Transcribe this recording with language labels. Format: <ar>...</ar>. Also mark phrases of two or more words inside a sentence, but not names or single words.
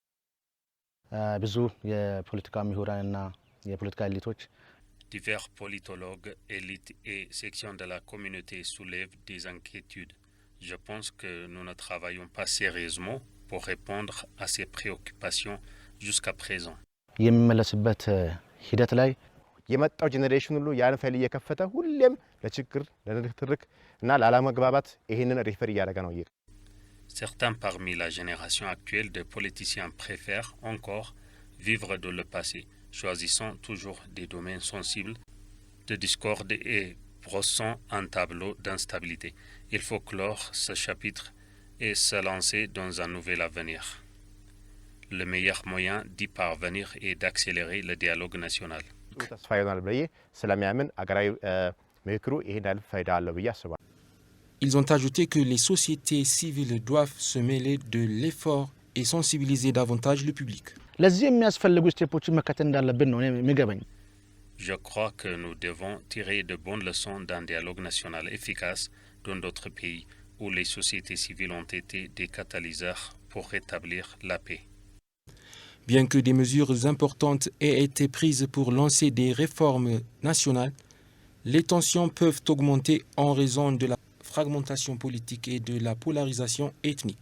<fr>Divers politologues, élites et sections de la communauté soulèvent des inquiétudes. Je pense que nous ne travaillons pas sérieusement pour répondre à ces préoccupations jusqu'à présent.</fr> <am>የመጣው ጄኔሬሽን ሁሉ ያን ፋይል እየከፈተ ሁሌም ለችግር ለንትርክ እና ለአለመግባባት ይሄንን ሪፈር እያደረገ ነው።</am> <fr>Certains parmi la génération actuelle de politiciens préfèrent encore vivre dans le passé, choisissant toujours des domaines sensibles de discorde et brossant un tableau d'instabilité. Il faut clore ce chapitre et se lancer dans un nouvel avenir. Le meilleur moyen d'y parvenir est d'accélérer le dialogue national.</fr> <am>ተስፋ ይሆናል ብዬ ስለሚያምን አገራዊ ምክሩ ይሄን ያህል ፋይዳ አለው ብዬ አስባለሁ።</am> <fr>Ils ont ajouté que les sociétés civiles doivent se mêler de l'effort et sensibiliser davantage le public.</fr> <am>ለዚህ የሚያስፈልጉ ስቴፖችን መከተል እንዳለብን ነው የሚገባኝ።</am> <fr>Je crois que nous devons tirer de bonnes leçons d'un dialogue national efficace dans d'autres pays où les sociétés civiles ont été des catalyseurs pour rétablir la paix. Bien que des mesures importantes aient été prises pour lancer des réformes nationales, les tensions peuvent augmenter en raison de la fragmentation politique et de la polarisation ethnique.</fr>